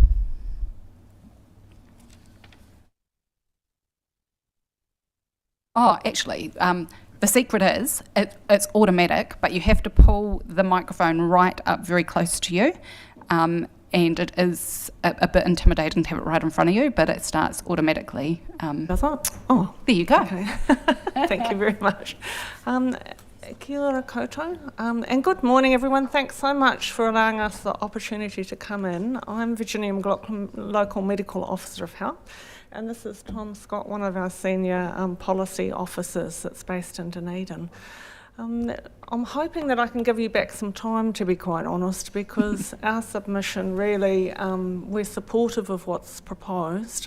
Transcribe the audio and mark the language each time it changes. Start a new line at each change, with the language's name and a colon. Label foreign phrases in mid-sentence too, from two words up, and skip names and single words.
English: Oh, actually, the secret is it's automatic, but you have to pull the microphone right up very close to you, and it is a bit intimidating to have it right in front of you, but it starts automatically. Does it? Oh, there you go. Okay. Thank you very much.
Māori: Kia ora koutou,
English: and good morning everyone. Thanks so much for allowing us the opportunity to come in. I'm Virginia McLaughlin, Local Medical Officer of Health, and this is Tom Scott, one of our senior policy officers that's based in Dunedin. I'm hoping that I can give you back some time, to be quite honest, because our submission really, we're supportive of what's proposed.